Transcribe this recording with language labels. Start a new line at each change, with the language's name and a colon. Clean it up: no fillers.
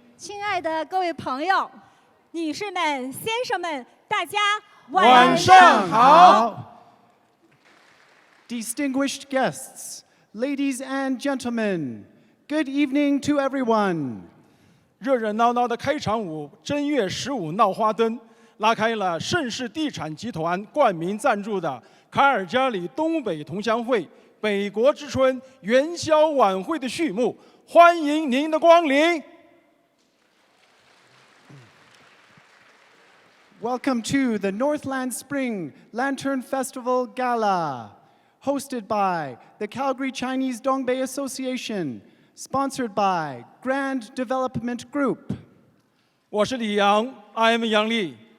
Chinese: 亲爱的各位朋友、女士们、先生们，大家晚上好。
English: Distinguished guests, ladies and gentlemen, good evening to everyone.
Chinese: 热热闹闹的开场舞，正月15闹花灯，拉开了盛世地产集团冠名赞助的卡尔加里东北同乡会北国之春元宵晚会的序幕，欢迎您的光临。
English: Welcome to the Northland Spring Lantern Festival Gala, hosted by the Calgary Chinese Dongbei Association, sponsored by Grand Development Group.
Chinese: 我是李阳 ，
English: I'm
Chinese: 杨丽。